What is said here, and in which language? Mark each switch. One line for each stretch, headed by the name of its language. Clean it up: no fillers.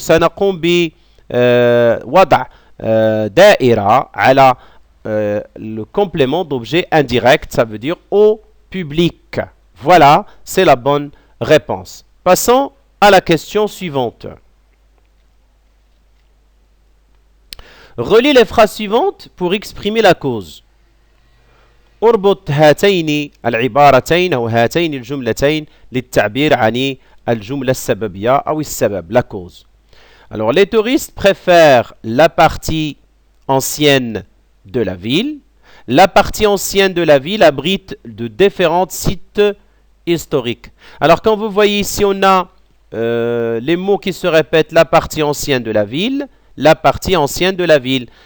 Arabic: سنقوم ب وضع دائرة على
French: le complément d'objet indirect, ça veut dire au public. Voilà, c'est la bonne réponse. Passons à la question suivante. Relis les phrases suivantes pour exprimer la cause.
Arabic: اربط هاتين العبارتين أو هاتين الجملتين للتعبير عن الجملة السببية أو السبب,
French: la cause. Alors, les touristes préfèrent la partie ancienne de la ville. La partie ancienne de la ville abrite de différents sites historiques. Alors, quand vous voyez ici, on a les mots qui se répètent, la partie ancienne de la ville, la partie ancienne de la ville.